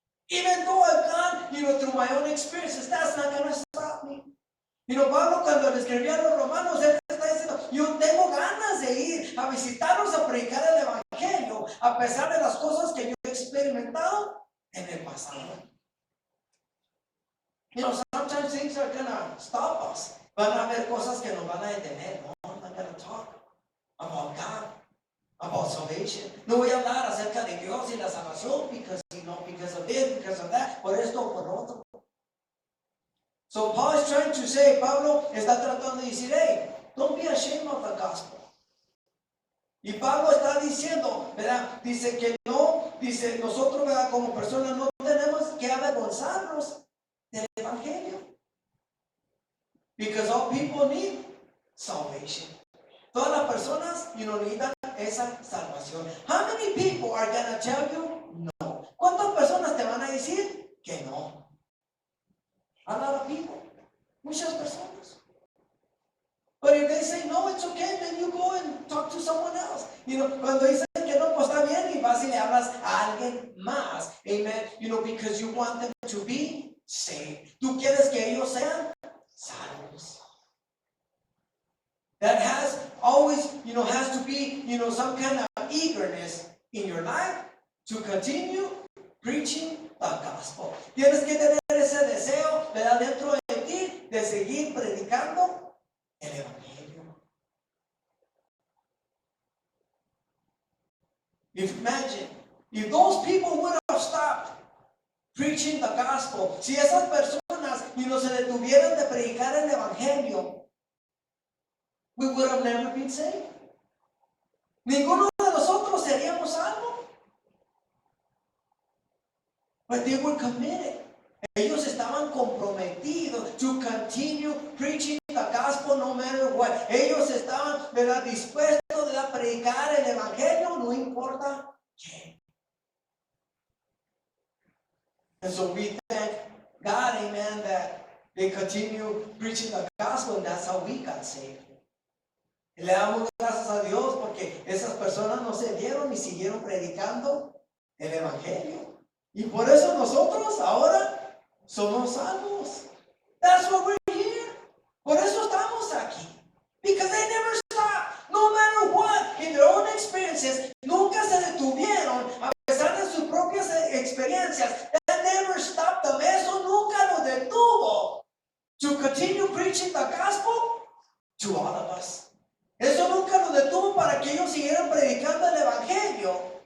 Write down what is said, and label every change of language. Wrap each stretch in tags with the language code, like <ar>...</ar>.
<en>Even though I've gone, through my own experiences, that's not going to stop me.</en> <es>Pablo cuando le escribía a los romanos, él está diciendo, yo tengo ganas de ir a visitarlos a predicar el evangelio, a pesar de las cosas que yo he experimentado en el pasado.</es> <en>Sometimes things are going to stop us.</en> <es>Van a haber cosas que nos van a detener.</es> <en>No, I'm not going to talk about God, about salvation.</en> <es>No voy a hablar acerca de Dios y la salvación</es> <en>because of this, because of that,</en> <es>por esto o por otro.</es> <en>So Paul is trying to say,</en> <es>Pablo está tratando de decir,</es> <en>hey, don't be ashamed of the gospel.</en> <es>Y Pablo está diciendo, ¿verdad? Dice que no, dice nosotros, ¿verdad? Como personas no tenemos que avergonzarnos del evangelio.</es> <en>Because all people need salvation.</en> <es>Todas las personas, necesitan esa salvación.</es> <en>How many people are going to tell you no?</en> <es>¿Cuántas personas te van a decir que no?</es> <en>A lot of people.</en> <es>Muchas personas.</es> <en>But if they say no, it's okay, then you go and talk to someone else.</en> <es>Cuando dicen que no, pues está bien y vas y le hablas a alguien más. Amen.</es> <en>Because you want them to be saved.</en> <es>Tú quieres que ellos sean salvos.</es> <en>That has always, has to be, some kind of eagerness in your life to continue preaching the gospel.</en> <es>Tienes que tener ese deseo, ¿verdad? Dentro de ti de seguir predicando el evangelio.</es> <en>Imagine, if those people would have stopped preaching the gospel,</en> <es>si esas personas, se detuvieran de predicar el evangelio,</es> <en>we would have never been saved.</en> <es>Ninguno de nosotros seríamos salvos.</es> <en>But they were committed.</en> <es>Ellos estaban comprometidos</es> <en>to continue preaching the gospel no matter what.</en> <es>Ellos estaban, ¿verdad?, dispuestos a predicar el evangelio, no importa qué.</es> <en>And so we thank God, amen, that they continue preaching the gospel, and that's how we got saved.</en> <es>Y le damos gracias a Dios porque esas personas no se dieron y siguieron predicando el evangelio. Y por eso nosotros ahora somos salvos.</es> <en>That's why we're here.</en> <es>Por eso estamos aquí.</es> <en>Because they never stopped. No matter what, in their own experiences,</en> <es>nunca se detuvieron a pesar de sus propias experiencias.</es> <en>That never stopped them.</en> <es>Eso nunca los detuvo</es> <en>to continue preaching the gospel to all of us.</en> <es>Eso nunca los detuvo para que ellos siguieran predicando el evangelio</es>